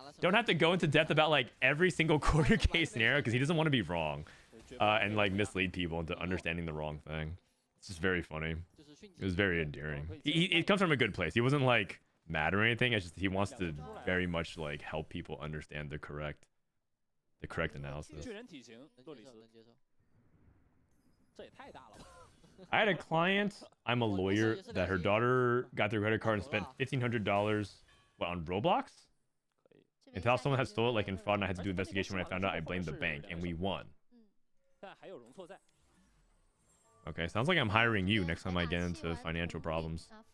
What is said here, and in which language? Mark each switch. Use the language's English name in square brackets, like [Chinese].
[English] Don't have to go into depth about like every single quarter case scenario, because he doesn't want to be wrong and like mislead people into understanding the wrong thing. It's just very funny. It was very endearing. It comes from a good place. He wasn't like mad or anything. It's just he wants to very much like help people understand the correct analysis. [Chinese] 巨人体型，洛里斯，这也太大了吧！ [English] I had a client, I'm a lawyer, that her daughter got their credit card and spent $1,500 on Roblox. And thought someone had stole it like in fraud, and I had to do investigation. When I found out, I blamed the bank, and we won. [Chinese] 但还有容错在。 [English] Okay, sounds like I'm hiring you next time I get into financial problems.